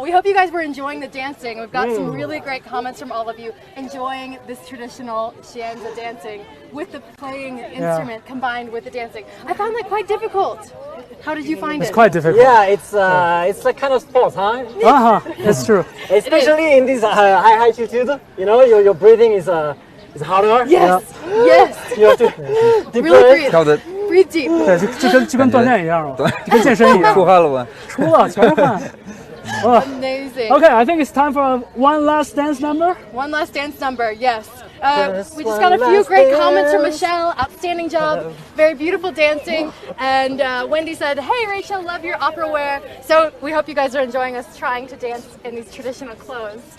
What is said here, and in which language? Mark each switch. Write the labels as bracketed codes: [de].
[en] We hope you guys were enjoying the dancing. We've got some really great comments from all of you enjoying this traditional xianzi dancing with the playing instrument combined with the dancing. I found that quite difficult. How did you find it? It's quite difficult. Yeah, it's like kind of sport, huh? It's true. Especially in this high altitude, your breathing is harder. Yes. Yes. You have to deep Really breath. breathe deep. [zh] 对，就跟锻炼一样了，就跟健身一样。出汗了吧？出了，全是汗。 [en] Amazing. Okay, I think it's time for one last dance number. One last dance number, yes. We just got a few great comments from Michelle. Outstanding job. Very beautiful dancing. And Wendy said, hey, Rachel, love your opera wear. So we hope you guys are enjoying us trying to dance in these traditional clothes.